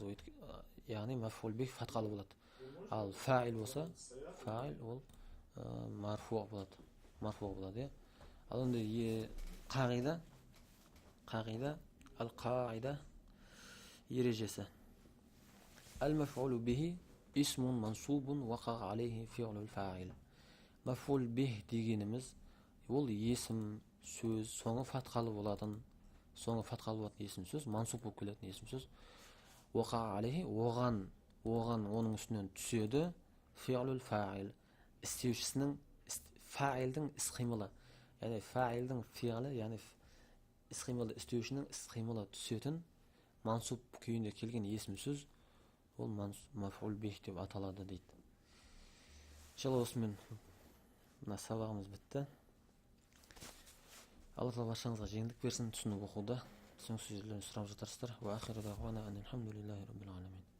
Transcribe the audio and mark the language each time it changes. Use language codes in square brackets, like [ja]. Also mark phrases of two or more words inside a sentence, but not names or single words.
[kk] Яғни [ar] مفعول به [kk] фатхалы болады. Ал фаил болса, фаил ол марфу болады. Ал енді қағида, ал-қаида ережесі. [ar] المفعول به اسم منصوب وقع عليه فعل الفاعل. مفعول به [kk] дегеніміз ол есім сөз, соңы фатхалы болатын есім сөз, мансуб болып келетін есім сөз. [ar] وقع عليه, [kk] оның үстінен түседі [ar] فعل الفاعل, [kk] істеушісінің, фаилдің іс-қимылы. Яғни фаилдің фи'лі, яғни іс-қимылды істеушінің іс-қимылы түсетін мансуб күйінде келген есім сөз ол [ar] مفعول به [kk] деп аталады дейді. Иншалла осымен мына сабағымыз бітті. Алла тағала баршаңызға жеңілдік берсін, түсініп оқуда. Түсініксіз жерлерін сұрап жатарсыздар. [ar] وآخر دعوانا أن الحمد لله رب العالمين.